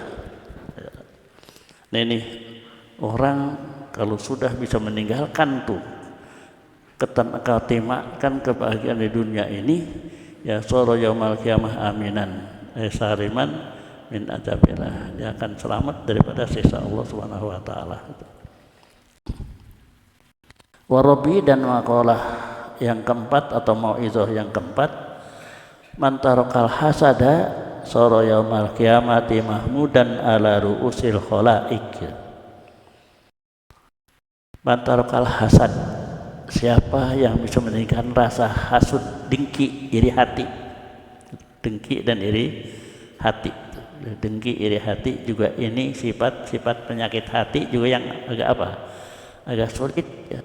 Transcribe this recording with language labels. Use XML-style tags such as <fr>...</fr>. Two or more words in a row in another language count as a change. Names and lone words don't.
<id>Nah ini orang kalau sudah bisa meninggalkan tuh ketimakan kebahagiaan di dunia ini, ya</id> <ar>صار يوم القيامة آمنا سالما من عذاب الله,</ar> <id>dia akan selamat daripada siksa Allah</id> <ar>سبحانه وتعالى.</ar> <id>Warabi dan maqalah yang keempat atau mauizah yang keempat,</id> <ar>من ترك الحسد صار يوم القيامة محمودا على رؤوس الخلائق. من ترك الحسد,</ar> <id>siapa yang bisa meninggalkan rasa hasud, dengki, iri hati. Dengki dan iri hati. Dengki, iri hati juga ini sifat penyakit hati juga yang agak apa? Agak sulit ya.</id>